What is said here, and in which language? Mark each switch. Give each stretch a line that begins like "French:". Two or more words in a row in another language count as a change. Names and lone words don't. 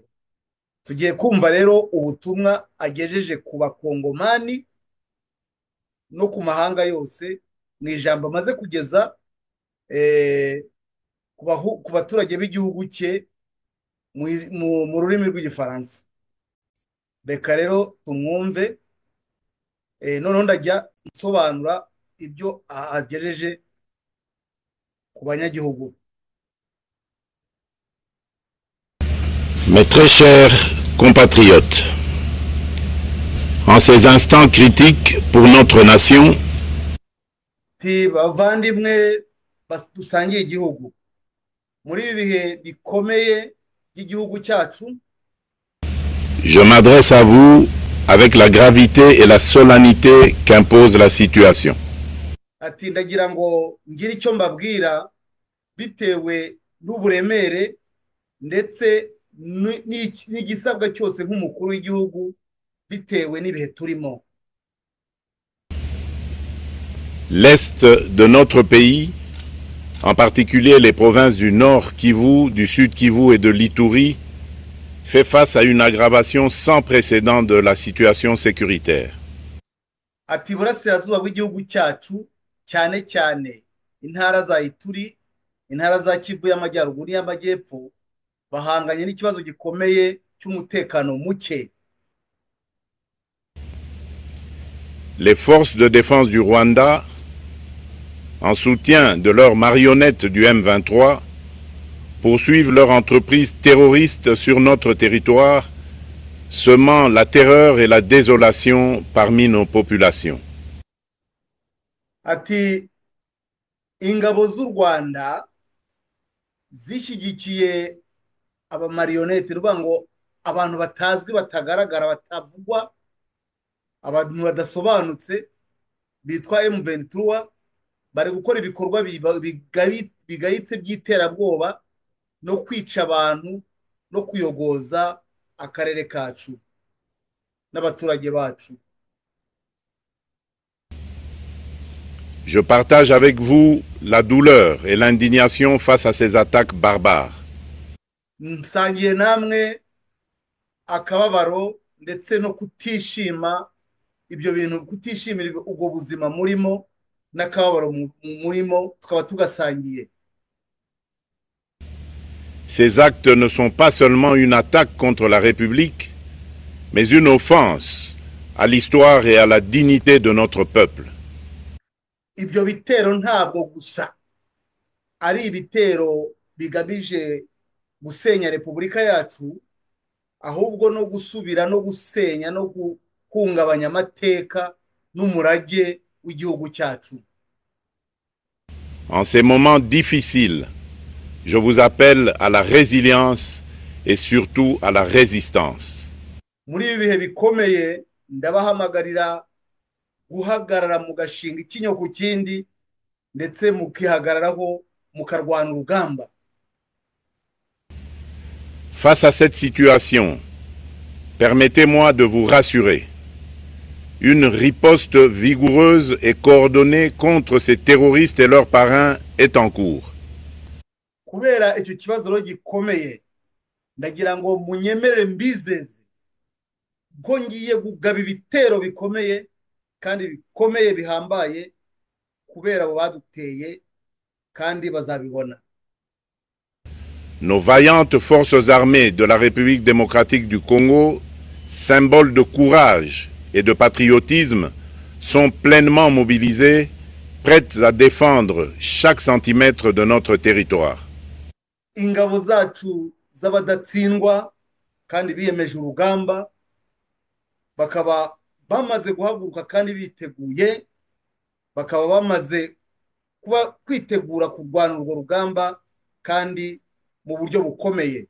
Kinyarwanda: Tugiye kumva rero ubutumwa agejeje ku bakongomani no ku mahanga yose mu ijambo amaze kugeza ku baturage b'igihugu cye mu rurimi rw'igifaransa. Reka rero tumwumve, noneho ndajya nsobanura ibyo agejeje ku banyagihugu.
French: Mes très chers compatriotes, en ces instants critiques pour notre nation,
Kinyarwanda: bavandimwe dusangiye igihugu, muri ibi bihe bikomeye by'igihugu cyacu,
French: je m'adresse à vous avec la gravité et la solennité qu'impose la situation.
Kinyarwanda: ati ndagira ngo ngire icyo mbabwira bitewe n'uburemere ndetse n'igisabwa cyose nk'umukuru w'igihugu bitewe n'ibihe turimo.
French: L'est de notre pays, en particulier les provinces du Nord Kivu, du Sud Kivu et de l'Ituri, fait face à une aggravation sans précédent de la situation sécuritaire.
Kinyarwanda: ati burasirazuba bw'igihugu cyacu cyane cyane intara za Ituri, intara za Kivu y'amajyaruguru n'iy'amajyepfo bahanganye n'ikibazo gikomeye cy'umutekano muke.
French: Les forces de défense du Rwanda, en soutien de leurs marionnettes du M23, poursuivent leur entreprise terroriste sur notre territoire, semant la terreur et la désolation parmi nos populations.
Kinyarwanda: ati ingabo z'u Rwanda zishyigikiye abamarionete, ruvuga ngo abantu batazwi batagaragara batavugwa, abantu badasobanutse bitwa M23 bari gukora ibikorwa bigayitse by'iterabwoba no kwica abantu no kuyogoza akarere kacu n'abaturage bacu.
French: Je partage avec vous la douleur et l'indignation face à ces attaques barbares.
Kinyarwanda: Nsangiye namwe akababaro ndetse no kutishima ibyo bintu, kutishimira ubwo buzima murimo n'akababaro murimo tukaba tugasangiye.
French: Ces actes ne sont pas seulement une attaque contre la République, mais une offense à l'histoire et à la dignité de notre peuple.
Kinyarwanda: Ibyo bitero ntabwo gusa ari ibitero bigamije gusenya Repubulika yacu, ahubwo no gusubira no gusenya no guhungabanya amateka n'umurage w'igihugu cyacu.
French: En ces moments difficiles, je vous appelle à la résilience et surtout à la résistance.
Kinyarwanda: Muri ibi bihe bikomeye ndabahamagarira guhagarara mu gashinga ikinyo ku kindi ndetse mukihagararaho mukarwana urugamba.
French: Face à cette situation, permettez-moi de vous rassurer. Une riposte vigoureuse et coordonnée contre ces terroristes et leurs parrains est en cours.
Kinyarwanda: Kubera icyo kibazo gikomeye, ndagira ngo munyemerere mbizeze ko ngiye kugaba ibitero bikomeye kandi bikomeye bihambaye kubera abo baduteye kandi bazabibona.
French: Nos vaillantes forces armées de la République démocratique du Congo, symboles de courage et de patriotisme, sont pleinement mobilisées, prêtes à défendre chaque centimètre de notre territoire.
Kinyarwanda: ingabo zacu z'abadatsindwa kandi biyemeje urugamba bakaba bamaze guhaguruka kandi biteguye bakaba bamaze kuba kwitegura kurwana urwo rugamba kandi mu buryo bukomeye.